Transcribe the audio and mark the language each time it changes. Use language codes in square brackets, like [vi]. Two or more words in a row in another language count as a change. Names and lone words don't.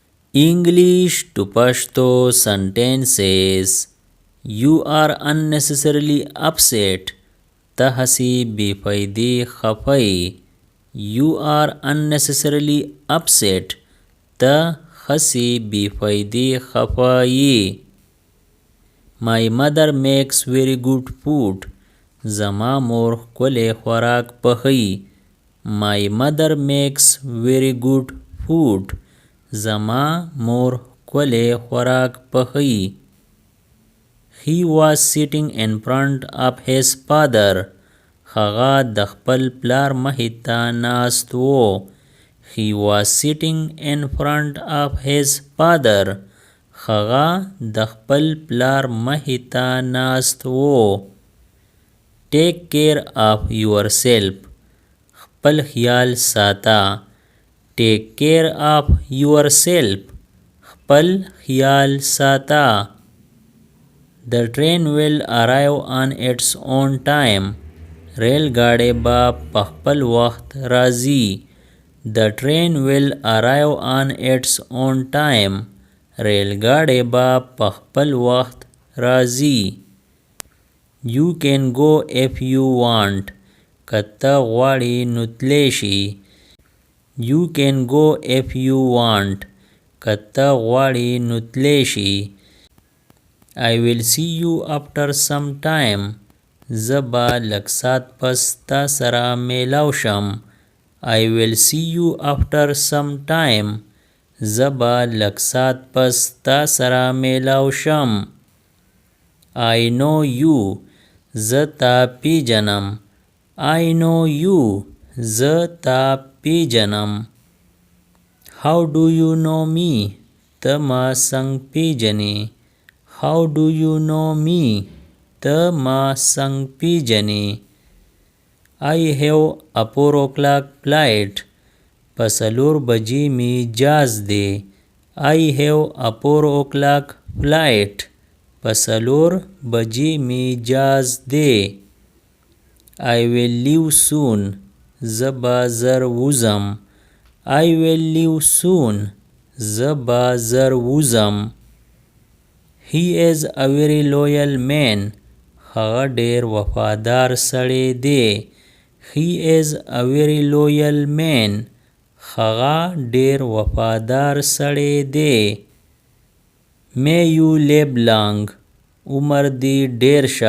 [en] English to Pashto sentences. You are unnecessarily upset. [ps] ته هسې بې فایدې خفه یې. [en] You are unnecessarily upset. [ps] ته هسې بې فایدې خفه یې. [en] My mother makes very good food. [ps] زما مور ښکلی خوراک پخوي. [en] My mother makes very good food. [ps] زما مور ښکلی خوراک پخوي. [en] He was sitting in front of his father. [ps] هغه د خپل پلار مخې ته ناست و. [en] He was sitting in front of his father. [ps] هغه د خپل پلار مخې ته ناست و. [en] Take care of yourself. [ps] خپل خیال ساته. [en] Take care of yourself. [ps] خپل خیال ساته. [en] The train will arrive on its own time. [ps] ریل ګاډی به په خپل وخت راځي. [en] The train will arrive on its own time. [ps] ریل ګاډی به په خپل وخت راځي. [en] You can go if you want. [ps] که ته غواړې نو تلی شي. [en] You can go if you want. [ps] که ته غواړې نو تلی شي. [en] I will see you after some time. [ps] زه به لږ ساعت پس تا سره میلاو شم. [en] I will see you after some time. [ps] زه به لږ ساعت پس تا سره میلاو شم. [en] I know you. [ps] زه تا پیژنم. [en] I know you. [ps] زه تا پیژنم. [en] How do you know me? [ps] ته ما څنګه پیژنې. [en] How do you know me? [ps] ته ما څنګه پیژنې. [en] I have a 4 o'clock flight. [ps] په 4 بجې مې جاز دی. [en] I have a 4 o'clock flight. [ps] په 4 بجې مې جاز دی. [en] I will leave soon. [ps] زه به زر وځم. [en] I will leave soon. [ps] زه به زر وځم. [en] He is a very loyal man. [ps] هغه ډیر وفادار سړی دی. [en] He is a very loyal man. [ps] هغه ډیر وفادار سړی دی. [en] May you live long. [ps] عمر دې ډیر شه.